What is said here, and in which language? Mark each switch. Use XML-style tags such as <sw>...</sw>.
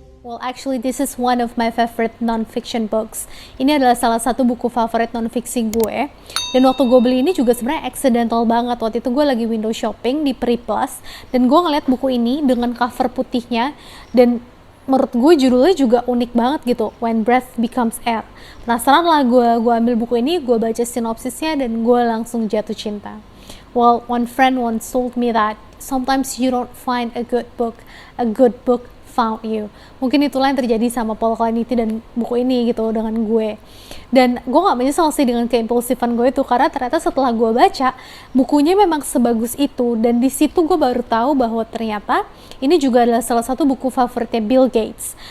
<en>Well, actually, this is one of my favorite non-fiction books.</en> <id>Ini adalah salah satu buku favorit non-fiksi gue. Dan waktu gue beli ini juga sebenarnya accidental banget. Waktu itu gue lagi window shopping di Pri Plus. Dan gue ngeliat buku ini dengan cover putihnya. Dan menurut gue judulnya juga unik banget gitu. When Breath Becomes Air. Penasaran lah gue ambil buku ini, gue baca sinopsisnya, dan gue langsung jatuh cinta.</id> <en>Well, one friend once told me that sometimes you don't find a good book found you.</en> <id>Mungkin itulah yang terjadi sama Paul Kalanithi dan buku ini gitu dengan gue. Dan gue gak menyesal sih dengan keimpulsifan gue itu, karena ternyata setelah gue baca bukunya memang sebagus itu. Dan di situ gue baru tahu bahwa ternyata ini juga adalah salah satu buku favoritnya Bill Gates.</id>